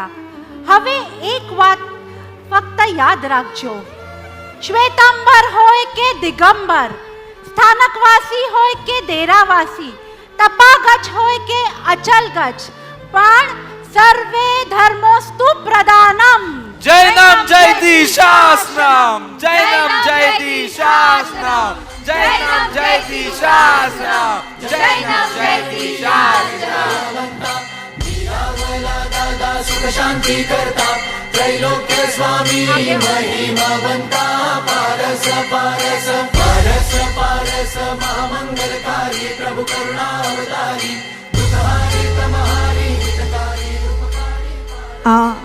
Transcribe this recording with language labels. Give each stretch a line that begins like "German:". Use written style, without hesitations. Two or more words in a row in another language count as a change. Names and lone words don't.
Gujarati: હવે એક વાત ફક્ત યાદ રાખજો, શ્વેતાંબર હોય કે દિગંબર, સ્થાનકવાસી હોય કે દેરાવાસી, તપાગચ હોય કે અચલગચ, પણ
Sanskrit: सर्वे धर्मोस्तु प्रधानम. जैनम जयति शास्त्रम, जैनम जयति शास्त्रम, जैनम जयति शास्त्रम, जैनम जयति शास्त्रम.
Gujarati: સુખ શાંતિ કરતા ત્રૈલોક્ય સ્વામી મહિમાવંતા, પારસ પારસ પારસ પારસ મહામંગલકારી પ્રભુ કરુણાવતારી, દુઃખહારી તમારી હિતકારી ઉપકારી.